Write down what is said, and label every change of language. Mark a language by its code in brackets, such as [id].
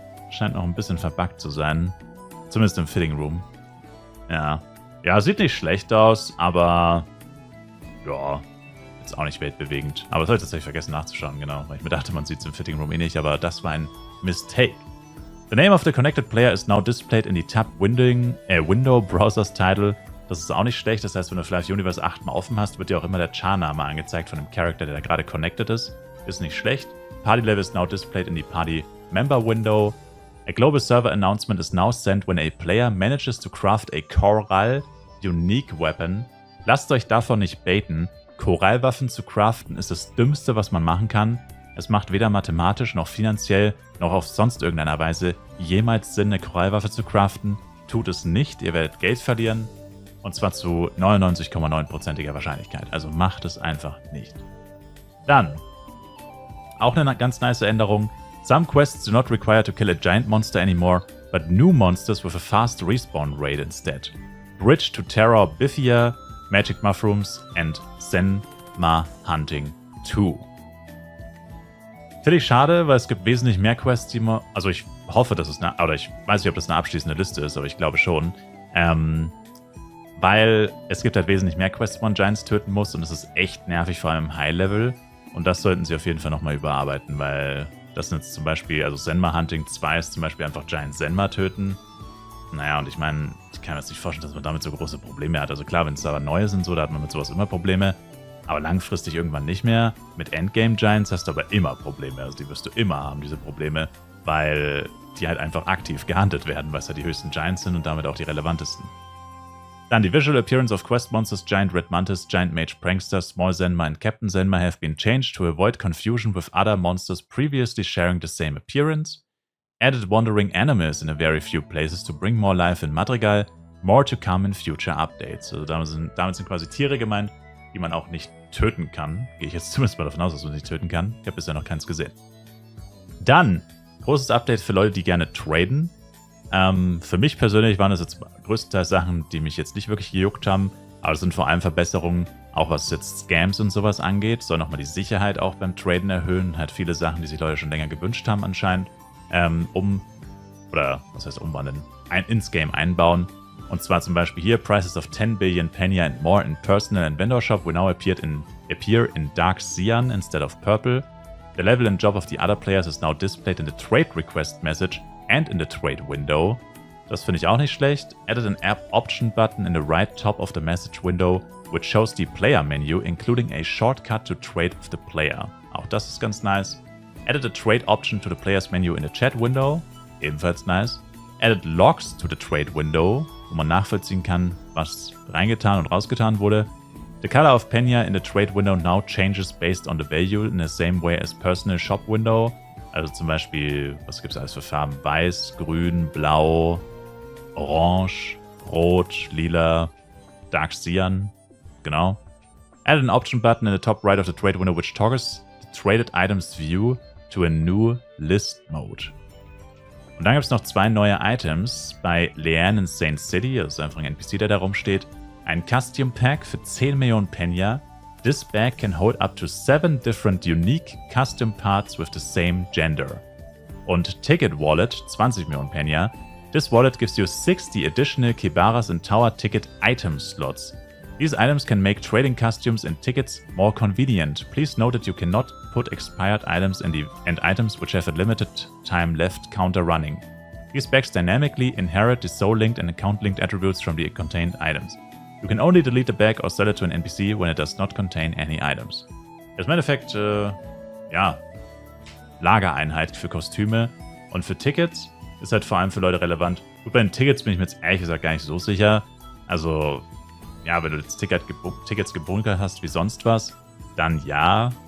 [de] Scheint noch ein bisschen verbuggt zu sein. Zumindest im Fitting Room. Ja. Ja, sieht nicht schlecht aus, aber ja, jetzt auch nicht weltbewegend. Aber das habe ich tatsächlich vergessen nachzuschauen, genau. Weil ich mir dachte, man sieht es im Fitting Room eh nicht, aber das war ein Mistake. [en] The name of the connected player is now displayed in the tab Window Browser's Title. [de] Das ist auch nicht schlecht, das heißt, wenn du Fly Universe 8 mal offen hast, wird dir auch immer der Char-Name angezeigt von dem Charakter, der da gerade connected ist. Ist nicht schlecht. [en] Party Level is now displayed in the Party Member Window. A global server announcement is now sent when a player manages to craft a Coral Unique Weapon. [de] Lasst euch davon nicht baiten. Korallwaffen zu craften ist das Dümmste, was man machen kann. Es macht weder mathematisch noch finanziell noch auf sonst irgendeiner Weise jemals Sinn, eine Korallwaffe zu craften. Tut es nicht, ihr werdet Geld verlieren. Und zwar zu 99,9%iger Wahrscheinlichkeit. Also macht es einfach nicht. Dann, auch eine ganz nice Änderung. [en] Some quests do not require to kill a giant monster anymore, but new monsters with a fast respawn rate instead. Bridge to Terror Bithia, Magic Mushrooms and Zenma Hunting 2. [de] Finde ich schade, weil es gibt wesentlich mehr Quests, die man... Also ich hoffe, dass es eine... Oder ich weiß nicht, ob das eine abschließende Liste ist, aber ich glaube schon. Weil es gibt halt wesentlich mehr Quests, wo man Giants töten muss und es ist echt nervig, vor allem im High-Level. Und das sollten sie auf jeden Fall nochmal überarbeiten, weil... Das sind jetzt zum Beispiel, also Zenma Hunting 2 ist zum Beispiel einfach Giant Zenma töten. Naja, und ich meine, ich kann mir jetzt nicht vorstellen, dass man damit so große Probleme hat. Also klar, wenn es aber neue sind, so, da hat man mit sowas immer Probleme. Aber langfristig irgendwann nicht mehr. Mit Endgame Giants hast du aber immer Probleme. Also die wirst du immer haben, diese Probleme. Weil die halt einfach aktiv gehuntet werden, weil es ja die höchsten Giants sind und damit auch die relevantesten. Dann die [en] Visual Appearance of Quest Monsters Giant Red Mantis, Giant Mage Prankster, Small Zenma and Captain Zenma have been changed to avoid confusion with other monsters previously sharing the same appearance. Added Wandering Animals in a very few places to bring more life in Madrigal. More to come in future updates. [de] Also damit sind quasi Tiere gemeint, die man auch nicht töten kann. Gehe ich jetzt zumindest mal davon aus, dass man sie töten kann. Ich habe bisher noch keins gesehen. Dann, großes Update für Leute, die gerne traden. Für mich persönlich waren das jetzt größtenteils Sachen, die mich jetzt nicht wirklich gejuckt haben, aber es sind vor allem Verbesserungen, auch was jetzt Scams und sowas angeht. Soll nochmal die Sicherheit auch beim Traden erhöhen. Halt viele Sachen, die sich Leute schon länger gewünscht haben anscheinend, oder was heißt umwandeln, ins Game einbauen. Und zwar zum Beispiel hier, [en] Prices of 10 billion Penya and more in Personal and Vendor Shop will now appear in Dark Cyan instead of Purple. The level and job of the other players is now displayed in the Trade Request Message and in the Trade Window. [de] Das finde ich auch nicht schlecht. [en] Added an App Option button in the right top of the message window, which shows the Player menu, including a shortcut to trade with the player. [de] Auch das ist ganz nice. [en] Added a Trade Option to the Players menu in the Chat Window. [de] Ebenfalls nice. [en] Added Logs to the Trade Window, [de] wo man nachvollziehen kann, was reingetan und rausgetan wurde. [en] The color of Penya in the Trade Window now changes based on the value in the same way as Personal Shop Window. [de] Also zum Beispiel, was gibt es alles für Farben? Weiß, Grün, Blau, Orange, Rot, Lila, Dark Cyan. Genau. [en] Add an option button in the top right of the trade window which toggles the traded items view to a new list mode. [de] Und dann gibt es noch 2 neue Items bei Leanne in Saint City, also einfach ein NPC, der da rumsteht. Ein Custom Pack für 10 Millionen Penya. [en] This bag can hold up to 7 different unique custom parts with the same gender. [de] Und Ticket Wallet, 20 Millionen Penya. [en] This wallet gives you 60 additional Kibaras and Tower Ticket item slots. These items can make trading costumes and tickets more convenient. Please note that you cannot put expired items and items which have a limited time left counter running. These bags dynamically inherit the soul-linked and account-linked attributes from the contained items. You can only delete the bag or sell it to an NPC when it does not contain any items. [de] Das ist im Endeffekt, Lagereinheit für Kostüme und für Tickets ist halt vor allem für Leute relevant. Gut, bei den Tickets bin ich mir jetzt ehrlich gesagt gar nicht so sicher. Also, ja, wenn du jetzt Tickets gebunkert hast wie sonst was, dann ja.